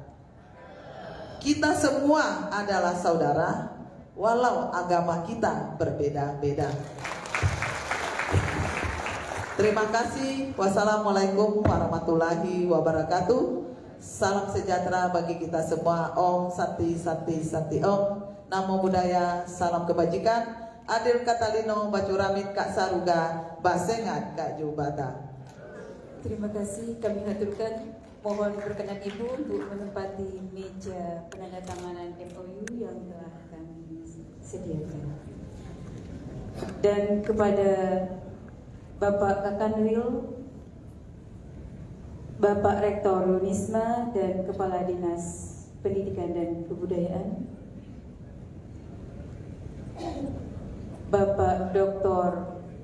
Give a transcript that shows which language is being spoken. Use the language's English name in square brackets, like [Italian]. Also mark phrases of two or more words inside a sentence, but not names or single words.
[Indonesian] Kita semua adalah saudara, walau agama kita berbeda-beda. Terima kasih. [Arabic] والسلام عليكم ورحمة الله وبركاته. [Indonesian] Salam sejahtera bagi kita semua. [Sanskrit] Om Santi Santi Santi Om. [Pali] Namo Buddhaya. [Indonesian] Salam kebajikan. [Kendayan] Adil Katalino Bacuramit Kak Saruga Basengat Kak Jubata. [Indonesian] Terima kasih kami haturkan. Mohon berkenan Ibu untuk menempati meja penandatanganan MOU yang telah kami sediakan. Dan kepada Bapak Kakanwil, Bapak Rektor Unisma dan Kepala Dinas Pendidikan dan Kebudayaan, Bapak Dr.